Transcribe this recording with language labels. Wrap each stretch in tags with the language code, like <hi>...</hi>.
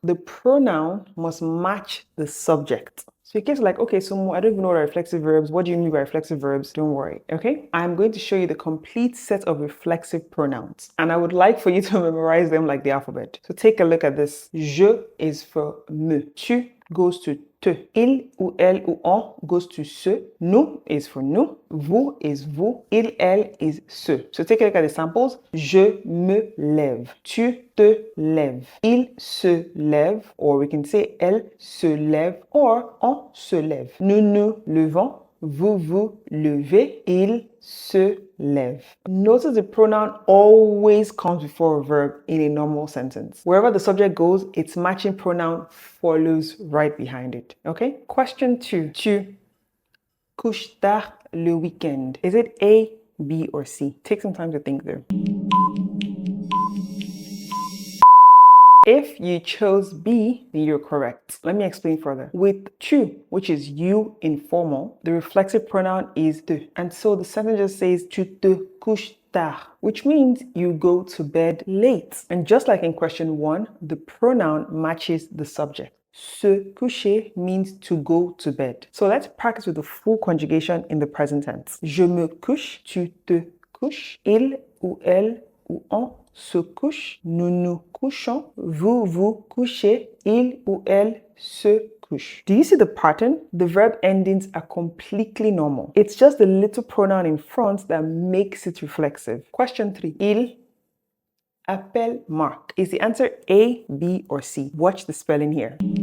<en>The pronoun must match the subject. So in case like, okay, so I don't even know what are reflexive verbs. What do you mean by reflexive verbs? Don't worry, okay? I'm going to show you the complete set of reflexive pronouns. And I would like for you to memorize them like the alphabet. So take a look at this. Je is for me. Tu goes to te. Il ou elle ou on goes to se. Nous is for nous. Vous is vous. Il, elle is ce. So take a look at the samples.</en> <fr>Je me lève. Tu te lèves. Il se lève,</fr> <en>or we can say</en> <fr>elle se lève, or on se lève. Nous nous levons. Vous vous levez. Il se lève.</fr> <en>Notice the pronoun always comes before a verb in a normal sentence. Wherever the subject goes, its matching pronoun follows right behind it. Okay? Question 2.</en> <fr>Tu couches tard le week-end.</fr> <en>Is it A, B, or C? Take some time to think there. If you chose B, then you're correct. Let me explain further. With tu, which is you informal, the reflexive pronoun is te. And so the sentence just says</en> <fr>tu te couches tard,</fr> <en>which means you go to bed late. And just like in question 1, the pronoun matches the subject. Se coucher means to go to bed. So let's practice with the full conjugation in the present tense.</en> <fr>Je me couche, tu te couches, il ou elle ou on se couche, nous nous couchons, vous vous couchez, il ou elle se couche.</fr> <en>Do you see the pattern? The verb endings are completely normal. It's just the little pronoun in front that makes it reflexive. Question 3.</en> <fr>Il appelle Marc.</fr> <en>Is the answer A, B, or C? Watch the spelling here.</en>